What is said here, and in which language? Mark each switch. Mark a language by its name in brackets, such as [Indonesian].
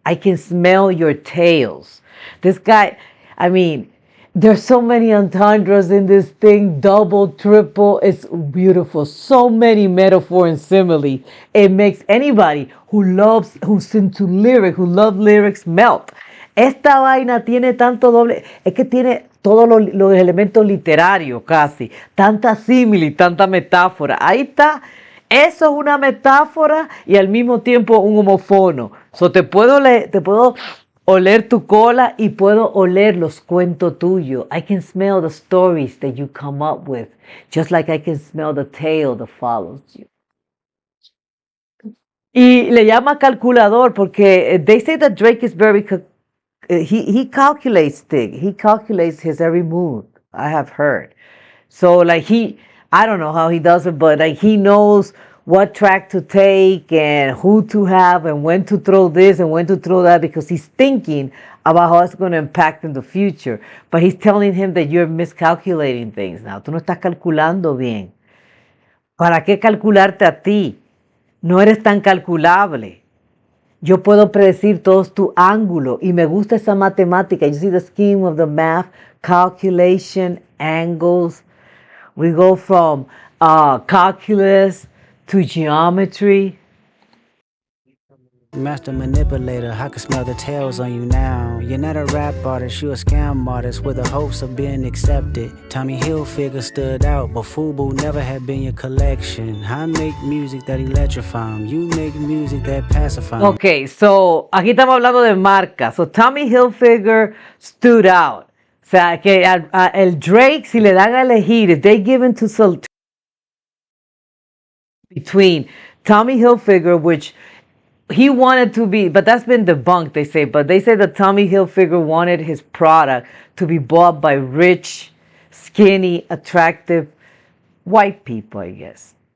[English] I can smell your tails. This guy, there's so many entendres in this thing, double, triple, it's beautiful. So many metaphor and simile. It makes anybody who's into lyrics, who love lyrics, melt. [Spanish] Esta vaina tiene tanto doble, es que tiene todos los elementos literarios casi, tanta símil, tanta metáfora. Ahí está, eso es una metáfora y al mismo tiempo un homofono. So te puedo oler tu cola y puedo oler los cuentos tuyos. [English] I can smell the stories that you come up with, just like I can smell the tale that follows you. [Spanish] Y le llama calculador porque [English] they say that Drake is very he calculates things. He calculates his every move, I have heard. So I don't know how he does it, but he knows what track to take and who to have and when to throw this and when to throw that because he's thinking about how it's going to impact in the future. But he's telling him that you're miscalculating things now. [Spanish] Tú no estás calculando bien. ¿Para qué calcularte a ti? No eres tan calculable. Yo puedo predecir todos tus ángulos y me gusta esa matemática. [English] You see the scheme of the math calculation, angles. We go from calculus to geometry. Master manipulator, I can smell the tails on you now. You're not a rap artist, you a scam artist with the hopes of being accepted. Tommy Hilfiger stood out, but FUBU never had been your collection. I make music that electrify 'em, you make music that pacify 'em. [Spanish] Ok, so aquí estamos hablando de marca. [English] So Tommy Hilfiger stood out. [Spanish] O sea, que el Drake, si le dan a elegir, [English] if they given to between Tommy Hilfiger, which he wanted to be, but that's been debunked, they say. But they say that Tommy Hilfiger wanted his product to be bought by rich, skinny, attractive white people, I guess.